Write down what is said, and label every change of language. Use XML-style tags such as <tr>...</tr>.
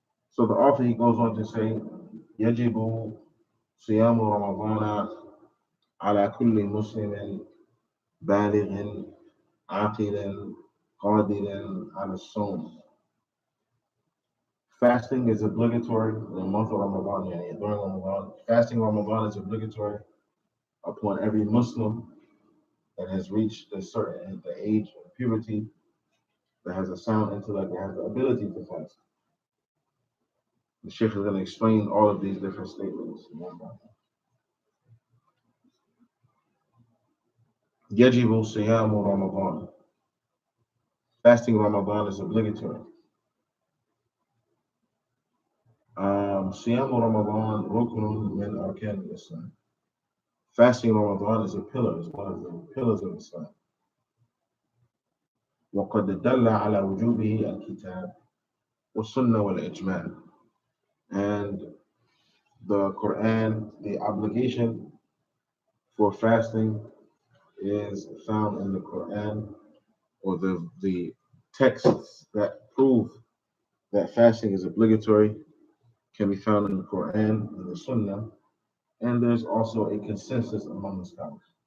<en>So the author, he goes on to say,</en> <ar>يجب صيام رمضان على كل مسلم بالغ عاقل قادر على الصوم.</ar> <en>Fasting is obligatory in the month of Ramadan, during Ramadan. Fasting Ramadan is obligatory upon every Muslim that has reached the age of puberty, that has a sound intellect, that has the ability to fast. The Sheikh is going to explain all of these different statements.</en> <ar>يجب صيام رمضان.</ar> <en>Fasting Ramadan is obligatory.</en> <ar>Siyam Ramadan rukunun min arkan al-Islam.</ar> <en>Fasting Ramadan is a pillar, is one of the pillars of Islam.</en> <ar>وقد دل على وجوبه الكتاب والسنة والإجماع.</ar> <en>And the Quran, the obligation for fasting is found in the Quran, or the texts that prove that fasting is obligatory can be found in the Quran and the Sunnah, and there's also a consensus among the scholars.</en>